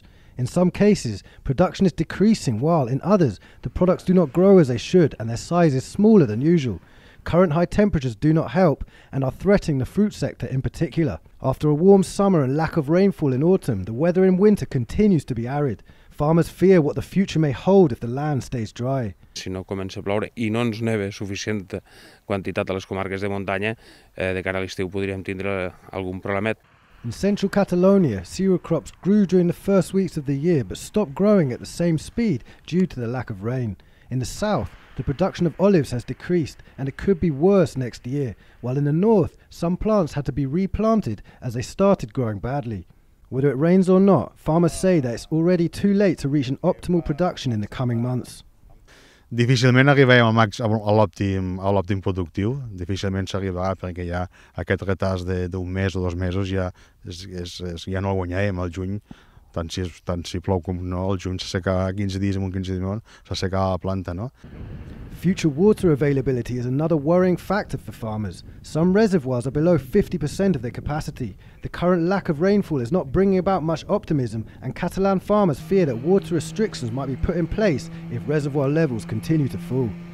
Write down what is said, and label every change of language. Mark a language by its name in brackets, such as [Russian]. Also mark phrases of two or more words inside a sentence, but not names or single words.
[English] In some cases, production is decreasing, while in others, the products do not grow as they should and their size is smaller than usual. Current high temperatures do not help and are threatening the fruit sector in particular. After a warm summer and lack of rainfall in autumn, the weather in winter continues to be arid. Farmers fear what the future may hold if the land stays dry. [Catalan] Si no comença a ploure i no ens neva suficient quantitat a les comarques de muntanya, de cara a l'estiu podríem tindre algun problemet. [English] In central Catalonia, cereal crops grew during the first weeks of the year but stopped growing at the same speed due to the lack of rain. In the south, the production of olives has decreased and it could be worse next year, while in the north, some plants had to be replanted as they started growing badly. Whether it rains or not, farmers say that it's already too late to reach an optimal production in the coming months. [Catalan] Difícilment arribarem a l'òptim productiu, difícilment s'arribarà perquè ja aquest retard d'un mes o 2 mesos ja no el guanyarem al juny, tant si plou com no, al juny s'assecarà 15 dies, en 15 dies s'assecarà la planta, no? [English] Future water availability is another worrying factor for farmers. Some reservoirs are below 50% of their capacity. The current lack of rainfall is not bringing about much optimism, and Catalan farmers fear that water restrictions might be put in place if reservoir levels continue to fall.